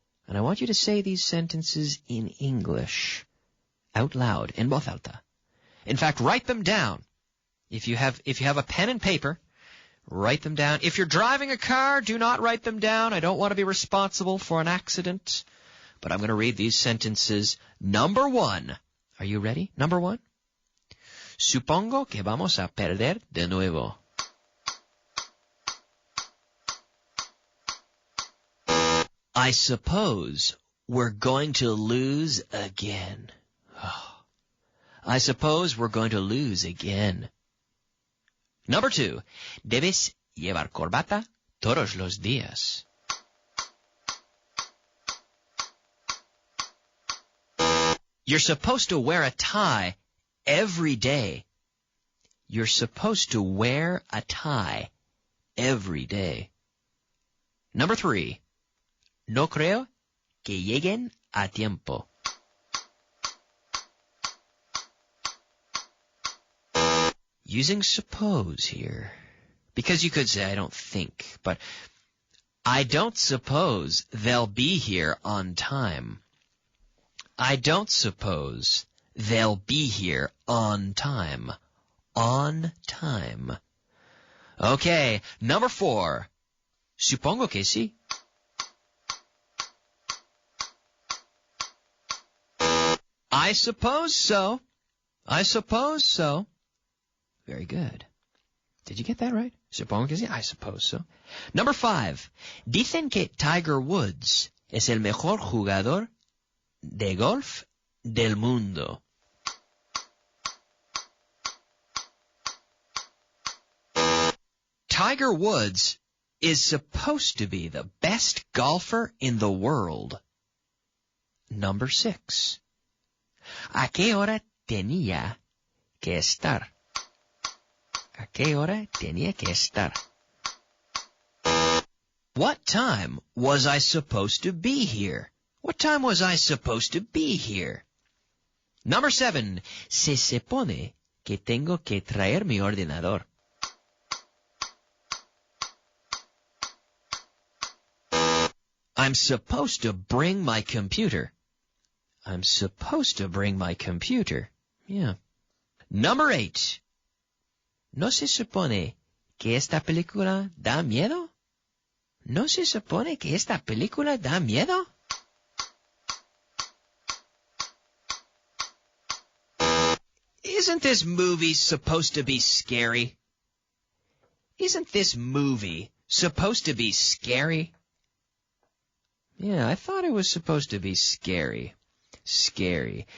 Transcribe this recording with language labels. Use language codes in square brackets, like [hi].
[en] And I want you to say these sentences in English. Out loud, [es] in voz alta. [en] In fact, write them down. If you have a pen and paper, write them down. If you're driving a car, do not write them down. I don't want to be responsible for an accident. But I'm going to read these sentences. Number 1. Are you ready? Number 1. [es] Supongo que vamos a perder de nuevo. [en] I suppose we're going to lose again. I suppose we're going to lose again. Number 2. [es] Debes llevar corbata todos los días. [en] You're supposed to wear a tie every day. You're supposed to wear a tie every day. Number 3. [es] No creo que lleguen a tiempo. [en] Using suppose here, because you could say I don't think, but I don't suppose they'll be here on time. I don't suppose they'll be here on time. On time. Okay, number 4. [es] Supongo que sí. [en] I suppose so. I suppose so. Very good. Did you get that right? [es] Supongo que sí. [en] I suppose so. Number 5. [es] Dicen que Tiger Woods es el mejor jugador de golf del mundo. [en] Tiger Woods is supposed to be the best golfer in the world. Number 6. [es] ¿A qué hora tenía que estar? ¿A qué hora tenía que estar? [en] What time was I supposed to be here? What time was I supposed to be here? Number 7. [es] Se supone que tengo que traer mi ordenador. [en] I'm supposed to bring my computer. I'm supposed to bring my computer. Yeah. Number 8. [es] ¿No se supone que esta película da miedo? ¿No se supone que esta película da miedo? [en] Isn't this movie supposed to be scary? Isn't this movie supposed to be scary? Yeah, I thought it was supposed to be scary. Scary.